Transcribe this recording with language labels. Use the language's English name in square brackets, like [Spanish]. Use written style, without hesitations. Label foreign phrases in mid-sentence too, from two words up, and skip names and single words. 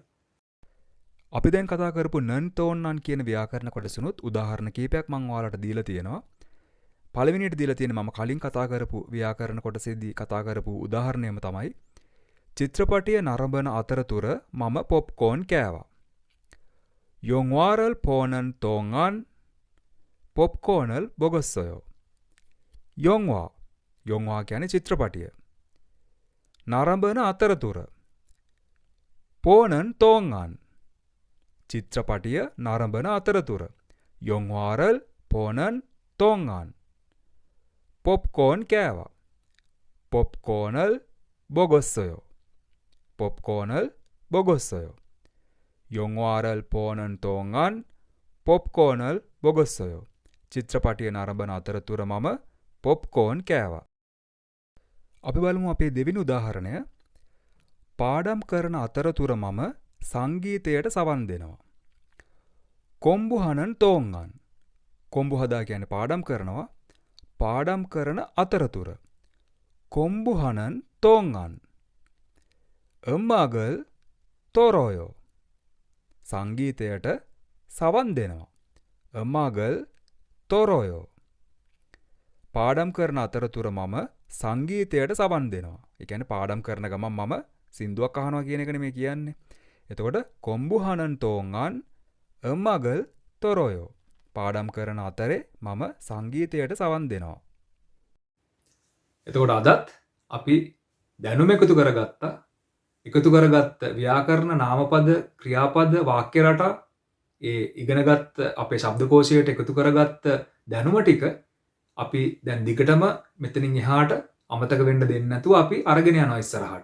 [Sinhala] අපි දැන් කතා කරපු [Korean] 는 동안 [Sinhala] කියන ව්‍යාකරණ කොටසුනුත් උදාහරණ කීපයක් මම ඔයාලට දීලා තියෙනවා. පළවෙනියට දීලා තියෙන මම කලින් කතා කරපු ව්‍යාකරණ කොටසේදී කතා කරපු උදාහරණයම තමයි චිත්‍රපටිය නරඹන අතරතුර මම පොප්කෝන් කෑවා. [Korean] 영화를 보는 동안 popcorn을 먹었어요. [Sinhala] 영화 කියන්නේ චිත්‍රපටිය. නරඹන අතරතුර. [Korean] 보는 동안 [Sinhala] චිත්‍රපටිය නරඹන අතරතුර. [Korean] 영화를 보는 동안 popcorn කෑවා. popcorn을 먹었어요. popcorn을 먹었어요. 영화를 보는 동안 popcorn을 먹었어요. [Sinhala] චිත්‍රපටිය නරඹන අතරතුර මම පොප්කෝන් කෑවා. අපි බලමු අපේ දෙවෙනි උදාහරණය. පාඩම් කරන අතරතුර මම සංගීතයට සවන් දෙනවා. [Korean] 공부하는 동안. 공부하다 [Sinhala] කියන්නේ පාඩම් කරනවා. පාඩම් කරන අතරතුර. [Korean] 공부하는 동안. 음악을 떨어요. [Sinhala] සංගීතයට සවන් දෙනවා. [Korean] 음악을 떨어요. [Sinhala] පාඩම් කරන අතරතුර මම සංගීතයට සවන් දෙනවා. ඒ කියන්නේ පාඩම් කරන ගමන් මම සින්දුවක් අහනවා කියන එකනේ මේ කියන්නේ. එතකොට [Korean] 공부하는 동안 음악을 떨어요. [Sinhala] පාඩම් කරන අතරේ මම සංගීතයට සවන් දෙනවා. එතකොට අදත් අපි දැනුම එකතු කරගත්ත ව්‍යාකරණ නාමපද ක්‍රියාපද වාක්‍ය රටා ඒ ඉගෙනගත් අපේ ශබ්දකෝෂයට එකතු කරගත්ත දැනුම ටික අපි දැන් දිගටම මෙතනින් එහාට අමතක වෙන්න දෙන්නේ නැතුව අපි අරගෙන යනවා ඉස්සරහට.